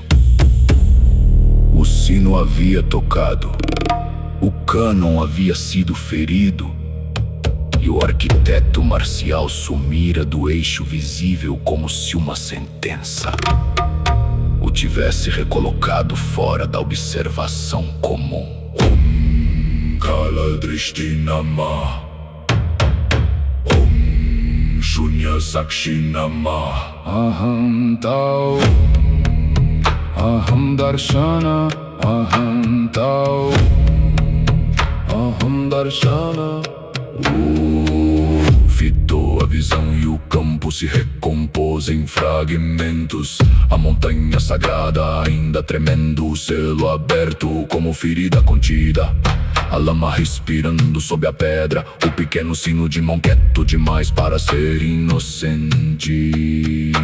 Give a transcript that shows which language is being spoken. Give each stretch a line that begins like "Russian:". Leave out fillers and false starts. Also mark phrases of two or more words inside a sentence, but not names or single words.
Portuguese: O sino havia tocado, o cânon havia sido ferido, e o arquiteto marcial sumira do eixo visível como se uma sentença o tivesse recolocado fora da observação comum.
Sanskrit: कालदृष्टिनाम, शून्य साक्षिनाम, अहं ताओ, अहं दर्शन, अहं ताओ, अहं दर्शन.
Portuguese: Fitou a visão e o campo se recompôs em fragmentos. A montanha sagrada ainda tremendo, o selo aberto como ferida contida. A lama respirando sob a pedra, o pequeno sino de mão quieto demais para ser inocente.